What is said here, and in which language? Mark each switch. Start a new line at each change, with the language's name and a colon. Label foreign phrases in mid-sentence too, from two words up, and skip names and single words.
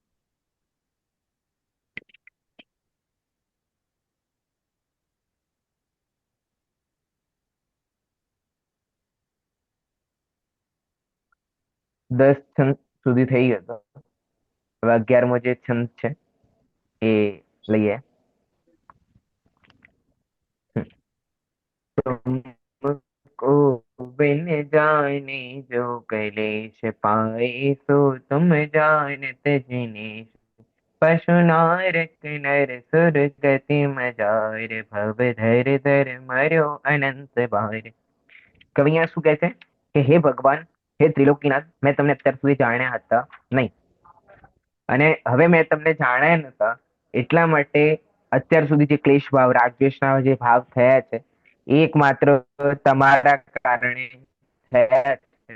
Gujarati: દસ છંદ સુધી થઈ ગયો. હવે 11મો જે છંદ છે એ લઈએ.
Hindi: तुमको बिन जाने जो कलेश पाए सो तुम जानत जिनेश पशु नारक नर सुर गति मजार भव धर धर मर्यो अनंत बार.
Gujarati: કવિ અહીંયા શું કહે છે કે હે ભગવાન, હે ત્રિલોકીનાથ, મેં તમને અત્યાર સુધી જાણ્યા હતા નહીં, અને હવે મેં તમને જાણ્યા નતા એટલા માટે અત્યાર સુધી જે ક્લેશ ભાવ, રાગદ્વેષના જે ભાવ થયા છે એ એકમાત્ર તમારા કારણે થયા છે.